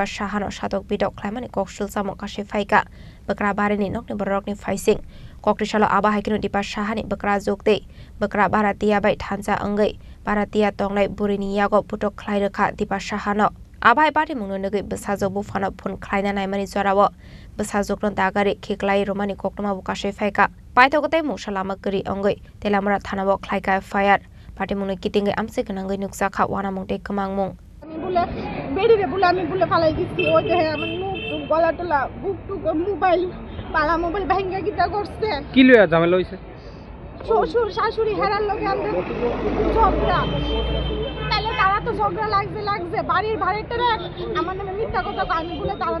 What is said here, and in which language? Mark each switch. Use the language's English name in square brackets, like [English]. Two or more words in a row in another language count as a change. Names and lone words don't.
[Kok Borok] shahano shatok bidok klaimani kokshul samong kashe faika bakrabari ni nokni borok ni faising Kokrisalo aba haikino dipa shahani bakra jokte bakra baratia bai thansa angai baratia tonglai burini yago putok khlai rakha dipa shahano abai party mungno ngai basajo bu fana phone khlaina naimani jorawo basajok ron dagari khiklai romani koknoma bukashe faika paithogotai musalama kari angai telamra thanabo khlaika fire party mungno kitingai amse kanangai nuksa kha wana mungte kamangmung [Bangla] আমি বলে বেরিয়ে বলে আমি বলে ফালাই দিচ্ছি ওই যে আমার মুখ গলা টলা বুক টুক মোবাইল পালা মোবাইল ভাঙ্গা গিতা করছে কি লইয়া ঝামেলা হইছে শ্বশুর শাশুড়ি হেরার লগে আমাদের ঝগড়া তাহলে তারা তো ঝগড়া লাগছে বাড়ির ভাড়াটারে আমার নামে মিথ্যা কথা আমি বলে তার